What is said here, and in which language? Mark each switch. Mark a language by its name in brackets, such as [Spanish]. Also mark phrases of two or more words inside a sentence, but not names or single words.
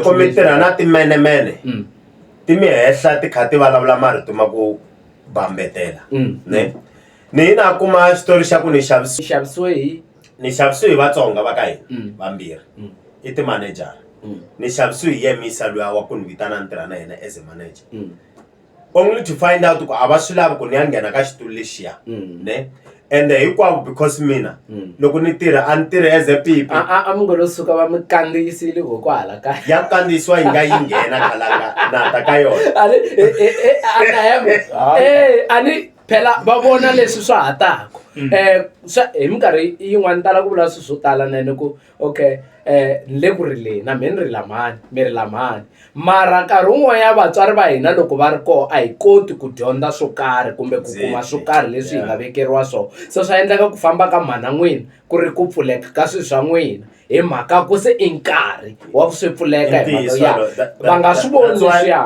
[Tsonga] loko mi tirha na timenemene ti mi hehla ti kha ti vulavula marito ma ku bambetela ne ni na kuma xitori xa ku ni xavisiwe xavisiwe hi vatsonga va ka hina vambirhi i ti-manager ni xavisiwe hi yemisa luya wa ku ni vitana ni tirha na yena [English] as a manager only to find out [Tsonga] ku a va swi lavi ku ni ya nghena ka xitulu lexiya ne and hinkwavo because mina loko ni tirha a ni tirhi [English] as a pipi [Tsonga] a mi ngo lo suka va mi kandziyisile kokwala ka ya kandziyisiwa yi nga yi nghena khalanga na ta ka yona ani phela va vona leswi swa ha tako hi minkarhi yin'wana tala ku vula swilo swo tala nene ku okay ni le ku rileni na mi ni ri lamani mi ri lamani mara nkarhi wun'wanyana vatswari va hina loko va ri koho a hi koti ku dyondza swo karhi kumbe ku kuma swo karhi leswi hi nga vekeriwa swona so swa endleka ku famba ka mhana n'wina ku ri ku pfuleka ka swilo swa n'wina hi mhaka ku se i nkarhi wa ku swi pfuleka hi mhaka ya va nga swi voni leswiya